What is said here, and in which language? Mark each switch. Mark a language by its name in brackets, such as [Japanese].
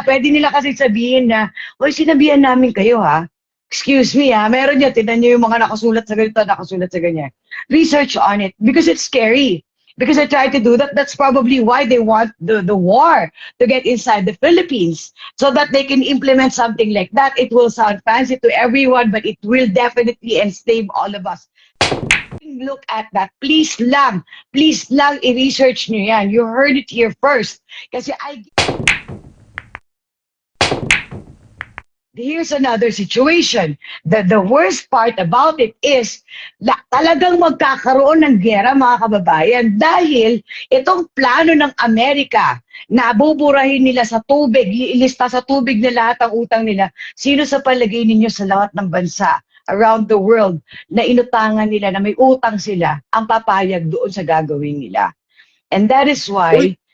[Filipino] Pwede nila kasi sabihin na, oy, sinabihan namin kayo [English] Excuse me [Filipino] meron niya, tinan niyo yung mga nakasulat sa ganito, nakasulat sa ganyan. [English] Research on it because it's scary. Because I try to do that. That's probably why they want the war to get inside the Philippines so that they can implement something like that. It will sound fancy to everyone, but it will definitely enslave all of us. Look at that. Please [Filipino] lang i-research nyo yan. [English] You heard it here first. Kasi here's another situation. The worst part about it is [Filipino] talagang magkakaroon ng gera, mga kababayan, dahil itong plano ng Amerika na buburahin nila sa tubig, ilista sa tubig na lahat ang utang nila. Sino sa palagay ninyo sa lahat ng bansa [English] around the world [Filipino] na inutangan nila, na may utang sila, ang papayag doon sa gagawin nila? [English] And that is why